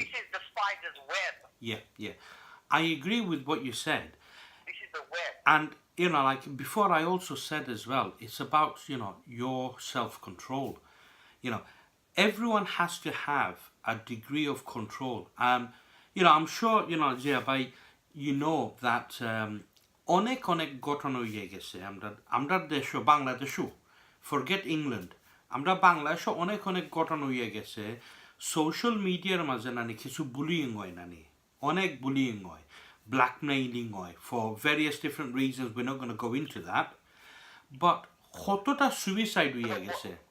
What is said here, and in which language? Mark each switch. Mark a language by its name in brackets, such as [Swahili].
[English] This is the spider's web. Yeah, yeah. I agree with what you said. This is the web. And, like before I also said as well, it's about, your self-control. Everyone has to have a degree of control. I'm sure, Jia bhai, that [Bangla] অনেক ঘটনা হয়ে গেছে আমরা দেশও বাংলাদেশও forget England আমরা বাংলাদেশও অনেক ঘটনা হয়ে গেছে সোশ্যাল মিডিয়ার মাঝে নানি কিছু বুলিং হয় নানি অনেক বুলিং হয় blackmailing হয় [English] for various different reasons. We're not going to go into that, but [Bangla] কতটা suicide হয়ে গেছে.